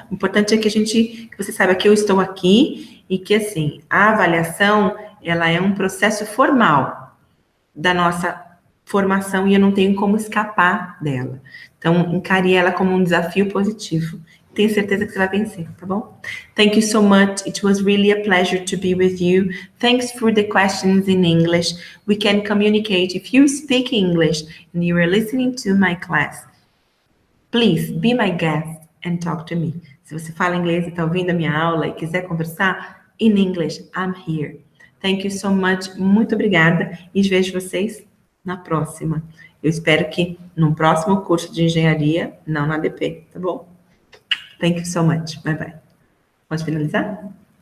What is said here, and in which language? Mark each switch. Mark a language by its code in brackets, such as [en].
[pt] O importante é que você saiba que eu estou aqui e que, assim, a avaliação, ela é um processo formal da nossa formação e eu não tenho como escapar dela. Então, encare ela como um desafio positivo. Tenho certeza que você vai vencer, tá bom? [en] Thank you so much. It was really a pleasure to be with you. Thanks for the questions in English. We can communicate. If you speak English and you are listening to my class, please be my guest and talk to me. [pt] Se você fala inglês e está ouvindo a minha aula e quiser conversar, [en] in English, I'm here. Thank you so much. [pt] Muito obrigada e vejo vocês na próxima. Eu espero que no próximo curso de engenharia, não na DP, tá bom? [en] Thank you so much. Bye bye. [pt] Pode finalizar?